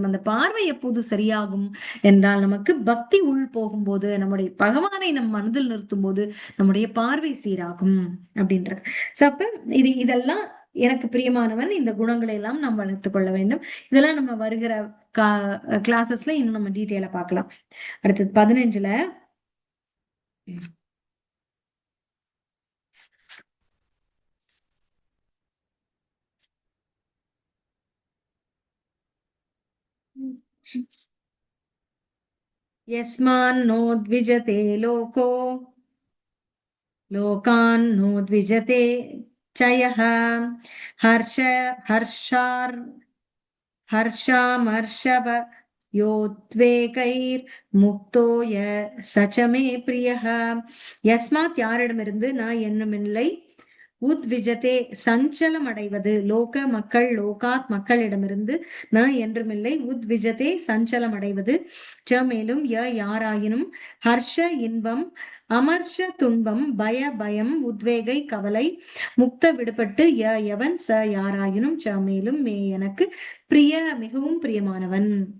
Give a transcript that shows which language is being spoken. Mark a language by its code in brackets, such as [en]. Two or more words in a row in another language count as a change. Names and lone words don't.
[ta] அந்த பார்வை எப்போது சரியாகும் என்றால் நமக்கு பக்தி உள் போகும்போது, நம்முடைய பகவானை நம் மனதில் நிறுத்தும் போது நம்முடைய பார்வை சீராகும் அப்படின்றது. சோ அப்ப இதெல்லாம் எனக்கு பிரியமானவன், இந்த குணங்களை எல்லாம் நாம் வளர்த்து கொள்ள வேண்டும். இதெல்லாம் நம்ம வருகிற கிளாஸஸ்ல இன்னும் நம்ம டீட்டெயிலா பார்க்கலாம். [sa] அடுத்தது 15ல यस्मान्नो द्विजते लोको लोकान्नो द्विजते च यः हर्षामर्षभ योद्वेகைர்முக்தோ स च मे प्रियः. [ta] யஸ்மாத் யாரிடமிருந்து, நான் என்னுமில்லை, உத்விஜதே சஞ்சலம் அடைவது, லோக மக்கள், லோகாத் மக்களிடமிருந்து, நான் என்றுமில்லை, உத்விஜதே சஞ்சலம் அடைவது, ச மேலும், யாராயினும், ஹர்ஷ இன்பம், அமர்ஷ துன்பம், பய பயம், உத்வேகை கவலை, முக்த விடுபட்டு, எவன், ச யாராயினும், ச மேலும், மே எனக்கு, பிரிய மிகவும் பிரியமானவன்.